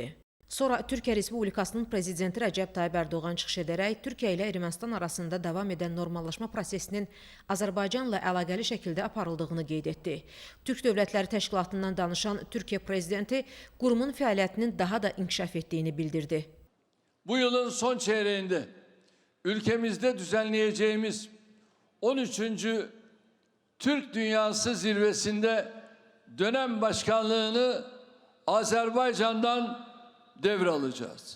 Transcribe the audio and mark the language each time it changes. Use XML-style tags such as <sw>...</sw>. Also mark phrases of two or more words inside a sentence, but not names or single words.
<az>Sonra Türkiyə Respublikasının Prezidenti Rəcəb Tayyib Ərdoğan çıxış edərək Türkiyə ilə Ermənistan arasında davam edən normallaşma prosesinin Azərbaycanla əlaqəli şəkildə aparıldığını qeyd etdi. Türk Dövlətləri Təşkilatından danışan Türkiyə Prezidenti qurumun fəaliyyətinin daha da inkişaf etdiyini bildirdi.</az> <tr>Bu yılın son çeyreğinde ülkemizde düzenleyeceğimiz 13. Türk Dünyası Zirvesi'nde dönem başkanlığını Azerbaycan'dan devralacağız.</tr>